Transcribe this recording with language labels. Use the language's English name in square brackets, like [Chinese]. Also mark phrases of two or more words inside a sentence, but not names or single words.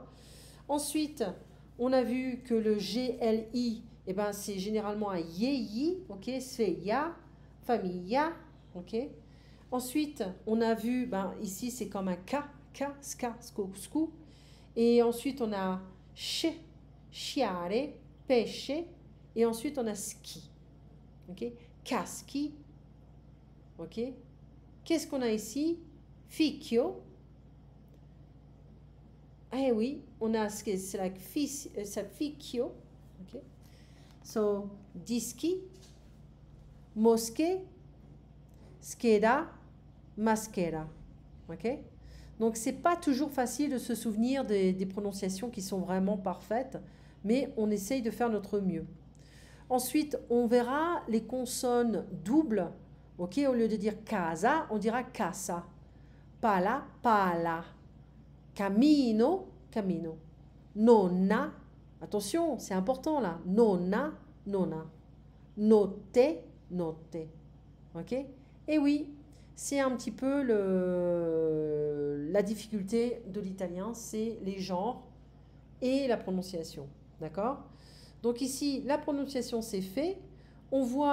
[French] Ensuite, on a vu que le GLI, eh ben, c'est généralement un yéyi, ok? C'est ya, familla, ok? Ensuite, on a vu, ben, ici, c'est comme un K, ska, sco, scu. Et ensuite, on a che, [Italian] sciare, pesce. [French] Et ensuite, on a ski. Ok? Caschi. Ok? Qu'est-ce qu'on a ici? Ficchio. Eh oui, on a c'est like ficchio. Ok? So, [Italian] dischi, mosche, scheda, maschera. [French] Ok? Donc, c'est pas toujours facile de se souvenir des prononciations qui sont vraiment parfaites, mais on essaye de faire notre mieux. Ensuite, on verra les consonnes doubles. Ok, au lieu de dire casa, on dira casa. [Italian] Pala, pala. Camino, camino. [French] Nonna, attention, c'est important là. [Italian] Nonna, nonna. Notte, notte. [French] Ok? Et oui, c'est un petit peu la difficulté de l'italien, c'est les genres et la prononciation. D'accord? Donc ici, la prononciation c'est fait. On voit